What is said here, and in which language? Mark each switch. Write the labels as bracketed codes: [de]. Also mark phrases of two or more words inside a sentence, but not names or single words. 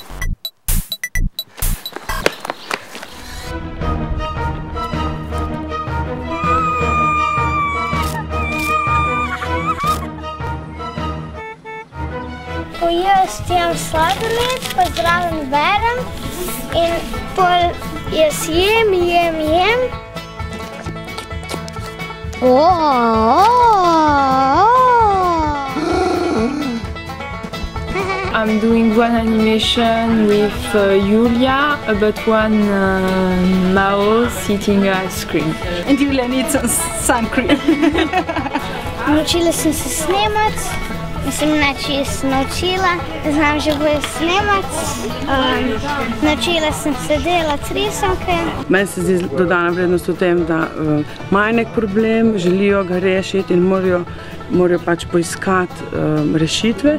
[sl] Ko jaz jem sladoled, pa zraven berem in pol jaz jem. [en] I'm doing one animation with Julia about one mouse eating ice cream. And Julia needs sun cream. [sl] Naučila sem se snemati, mislim, čisto naučila, znam že bolj snemati, naučila sem se delati risanke. Meni se zdi dodana vrednost v tem, da imajo nek problem, želijo ga rešiti in morajo pač poiskati rešitve.